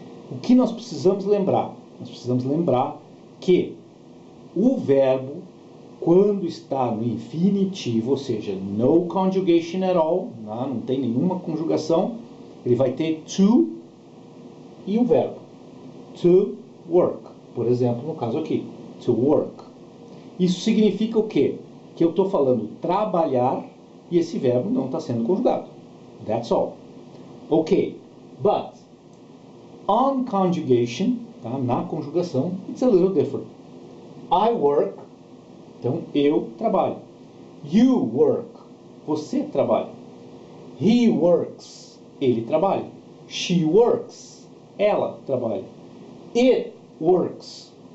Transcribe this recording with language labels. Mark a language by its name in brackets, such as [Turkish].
[Portuguese] O que nós precisamos lembrar? Nós precisamos lembrar que o verbo, quando está no infinitivo, ou seja, [English] no conjugation at all, [Portuguese] não tem nenhuma conjugação, ele vai ter to e o verbo. To work, por exemplo, no caso aqui, to work. Isso significa o quê? Que eu estou falando trabalhar e esse verbo não está sendo conjugado. [English] That's all. Ok, but on conjugation, tá? [Portuguese] Na conjugação, [English] it's a little different. I work, [Portuguese] então eu trabalho. [English] You work, [Portuguese] você trabalha. [English] He works, [Portuguese] ele trabalha. [English] She works, [Portuguese] ela trabalha. [English] It works.